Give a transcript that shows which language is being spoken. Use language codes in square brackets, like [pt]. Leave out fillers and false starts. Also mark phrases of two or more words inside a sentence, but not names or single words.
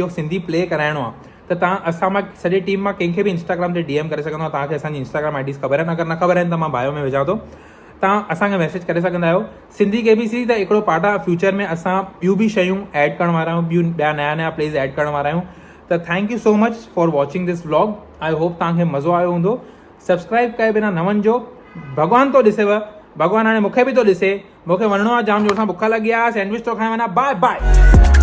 [sd] इहो सिंधी प्ले कराइणो आहे त तव्हां असां मां सॼी टीम मां कंहिंखे बि इंस्टाग्राम ते DM करे सघंदो आहे तव्हांखे असांजी [en] Instagram IDs [sd] ख़बर आहिनि अगरि न ख़बर आहिनि त मां बायो में विझां थो तव्हां असांखे मैसेज करे सघंदा आहियो सिंधी KBC त हिकिड़ो पार्ट आहे फ्यूचर में असां ॿियूं बि शयूं ऐड करण वारा आहियूं ॿिया नया प्लेस ऐड करण वारा आहियूं त [en] thank you so much for watching this vlog I hope [sd] तव्हांखे मज़ो आयो हूंदो सब्सक्राइब कये बिना न वञिजो भॻवान थो ॾिसेव भॻवान हाणे मूंखे बि थो ॾिसे मूंखे वञिणो आहे जाम जोर सां बुख लॻी आहे सैंडविच थो खाई वञा [en] bye bye